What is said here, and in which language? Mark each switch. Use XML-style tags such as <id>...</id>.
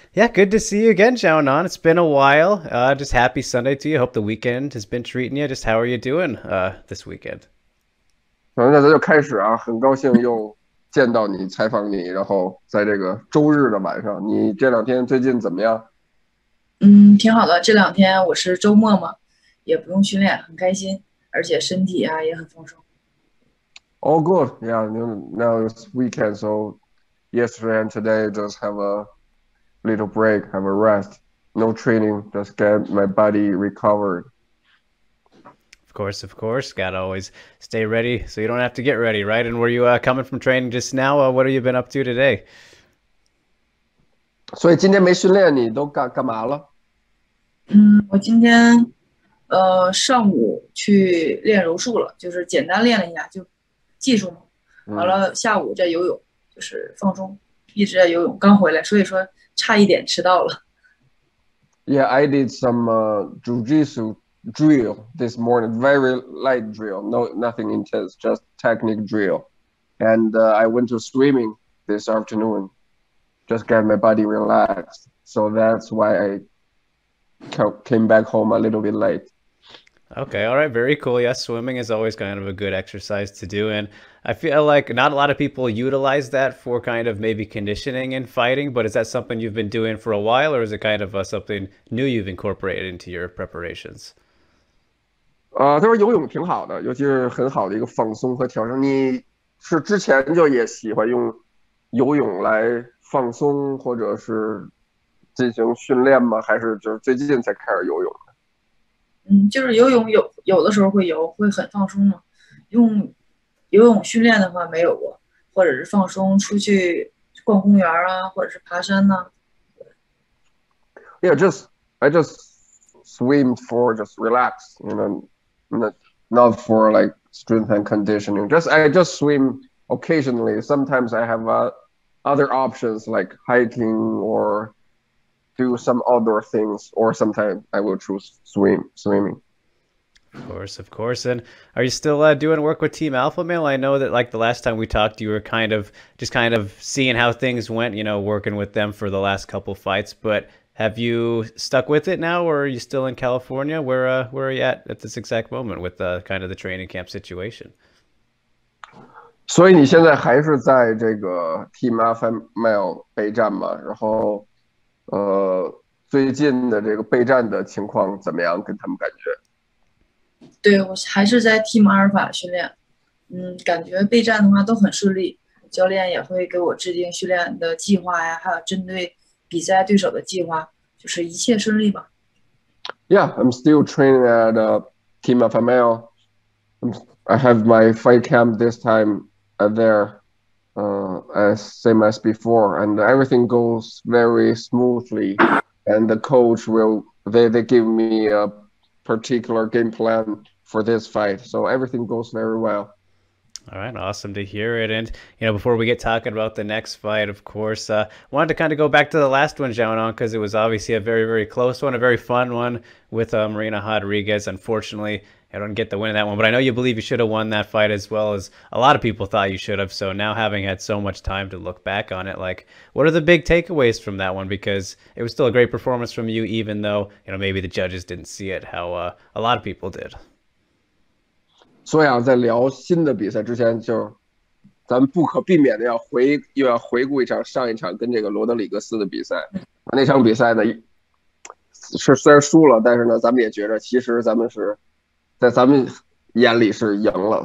<en>Yeah, good to see you again, Xiaonan. It's been a while. Just happy Sunday to you. Hope the weekend has been treating you. Just how are you doing this weekend?</en> <zh>那咱就开始啊，很高兴又见到你，采访你，然后在这个周日的晚上，你这两天最近怎么样嗯，挺好的。这两天我是周末嘛，也不用训练，很开心，而且身体啊也很丰盛。</zh> <en>？All good, yeah. Now it's weekend, so yesterday and today just have a little break, have a rest. No training, just get my body recovered. Of course. Gotta always stay ready so you don't have to get ready, right? And were you coming from training just now? What have you been up to today?</en> <zh>所以今天没训练，你都干嘛了？我今天上午去练柔术了，就是简单练了一下，就技术嘛。完嗯了下午在游泳，就是放松，一直在游泳，刚回来，所以说差一点迟到了。</zh> <en>，Yeah, I did some jujitsu drill this morning, very light drill, nothing intense, just technique drill. And I went to swimming this afternoon, just get my body relaxed. So that's why I came back home a little bit late. Okay, all right, very cool. Yeah, swimming is always kind of a good exercise to do, and I feel like not a lot of people utilize that for kind of maybe conditioning and fighting, but is that something you've been doing for a while, or is it kind of something new you've incorporated into your preparations?</en> <zh>他说游泳挺好的，尤其是很好的一个放松和调整。你是之前就也喜欢用游泳来放松，或者是进行训练吗？还是就是最近才开始游泳？就是游泳有的时候会游，会很放松嘛。用游泳训练的话没有过，或者是放松出去逛公园啊，或者是爬山呐、</zh> <en>Yeah, I just swim for just relax, you know, not for like strength and conditioning. I just swim occasionally. Sometimes I have other options like hiking or do some outdoor things, or sometimes I will choose swimming. Of course. And are you still doing work with Team Alpha Male? I know that like the last time we talked, you were kind of seeing how things went, working with them for the last couple fights. But have you stuck with it now, or are you still in California? Where are you at this exact moment with kind of the training camp situation?</en> <zh>所以你现在还是在这个 Team Alpha Male 备战嘛？然后最近的这个备战的情况怎么样？跟他们感觉？对，我还是在 Team 阿尔法训练，感觉备战的话都很顺利，教练也会给我制定训练的计划呀，还有针对比赛对手的计划，就是一切顺利吧。</zh> <en>Yeah, I'm still training at Team Alpha Male. I have my fight camp this time there, as same as before, and everything goes very smoothly. And the coach they give me a particular game plan for this fight, so everything goes very well. All right, awesome to hear it. And before we get talking about the next fight, of course, wanted to kind of go back to the last one, Xiaonan, because it was obviously a very, very close one, a very fun one with Marina Rodriguez. Unfortunately, I don't get the win in that one, but I know you believe you should have won that fight as well as a lot of people thought you should have. So now having had so much time to look back on it, like, what are the big takeaways from that one? Because it was still a great performance from you, even though maybe the judges didn't see it how a lot of people did.</en> <zh>所以啊，在聊新的比赛之前，咱们不可避免的又要回顾一场上一场跟这个罗德里格斯的比赛。那场比赛呢，虽然输了，但是呢，咱们也觉着其实咱们是在咱们眼里是赢了。</zh>